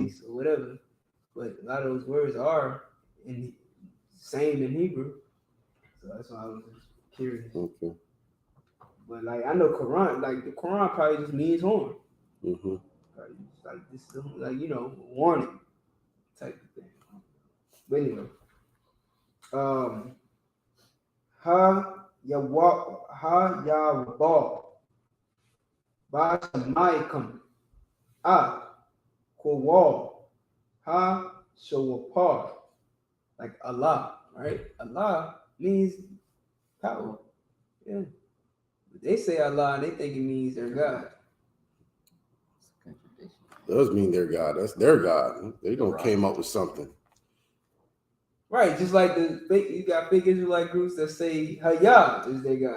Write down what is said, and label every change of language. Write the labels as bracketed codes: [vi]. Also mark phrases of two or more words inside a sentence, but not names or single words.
[en] least or whatever, but a lot of those words are in same in Hebrew. So that's why I was just curious. Okay. But like I know Quran, like the Quran probably just means horn. Mm-hmm. Like this, like you know, warning type of thing. But anyway, ha yawaba ba shamaikum Kowal ha shawapar, like Allah, right? Allah means power. Yeah. But they say Allah and they think it means their God. Does mean their God. That's their God. They don't came up with something. Right, just like you got big Israelite groups that say Hayah is their God.